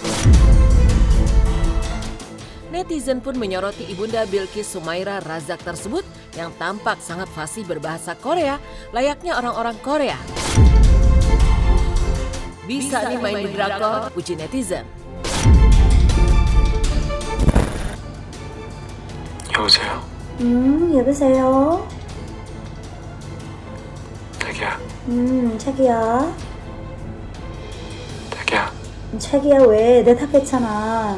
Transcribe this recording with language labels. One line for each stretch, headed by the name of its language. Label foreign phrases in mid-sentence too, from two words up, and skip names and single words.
Indonesian: Netizen pun menyoroti ibunda Bilqis Sumaira Razak tersebut yang tampak sangat fasih berbahasa Korea layaknya orang-orang Korea. Bisa nih main di drakor, puji netizen.
Korean: 여보세요? 여보세요? 자기야, 자기야? 자기야, 자기야 왜 대답했잖아.